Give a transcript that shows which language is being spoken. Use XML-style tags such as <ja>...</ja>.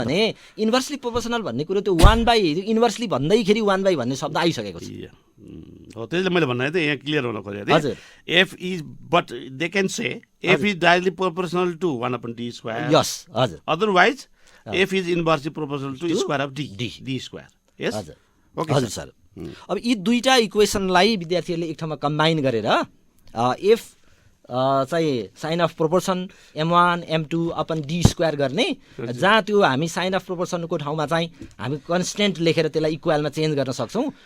<ne>किनभने inversely proportional भन्ने कुरो त्यो 1/ इन्भर्सली भन्दैखेरि 1/ भन्ने शब्द आइसकेको छ। हो त्यसले मैले भन्नु त यहाँ क्लियर हुन खोजेको थिएँ। हजुर,</ne> <en>F is but they can say F is directly proportional to 1/d²।</en> <ne>यस, हजुर।</ne> <en>Otherwise F is inversely proportional to square of d²। Yes,</en> <ne>हजुर,</ne> <en>okay</en> <ne>हजुर सर। अब यी दुईटा इक्वेसनलाई विद्यार्थीहरूले एक ठाउँमा कम्बाइन गरेर एफ चाहिँ sign of proportion m1 m2 upon d² गर्ने, जहाँ त्यो हामी साइन अफ प्रोपोर्सनको ठाउँमा चाहिँ हामी कन्स्टेन्ट लेखेर त्यसलाई इक्वलमा चेन्ज गर्न सक्छौँ।</ne>